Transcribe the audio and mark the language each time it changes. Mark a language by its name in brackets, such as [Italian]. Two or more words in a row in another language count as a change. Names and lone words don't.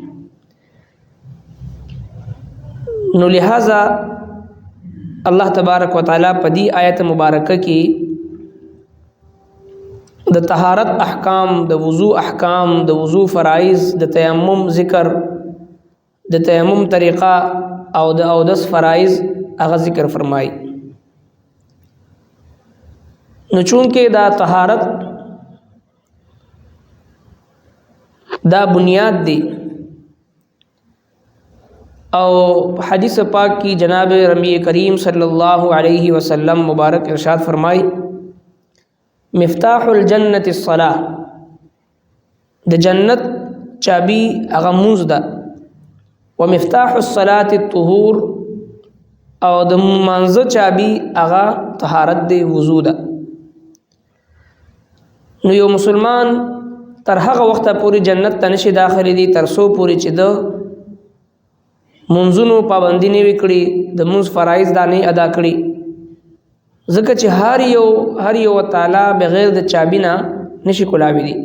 [Pashto] نو لہذا الله تبارک وتعالی په دې آیت مبارکه کې د طهارت احکام، د وضو احکام، د وضو فرائض، د تیمم ذکر، د تیمم طریقه او د اودس فرائض هغه ذکر فرمایي. نو چونکې دا طهارت دا بنیاد دی، او حدیث پاک کی جناب ربی کریم [Arabic] صلی اللہ علیہ وسلم [Pashto] مبارک ارشاد فرمائی [Arabic] مفتاح الجنت الصلاة، [Pashto] د جنت چابی هغه مونځ ده، [Arabic] ومفتاح الصلاة الطهور، [Pashto] او د مانځه چابی هغه طهارت دی، وضو ده. نو یو مسلمان تر هغه وخته پورې جنت ته نشي داخلي دي تر څو پورې چې د منځونو پابندي نه وي کړې، د منځ فرایض دا نه ادا کړي، ځکه چې هر یو تعالی بغیر د چابي نه نشي کولاوي دي.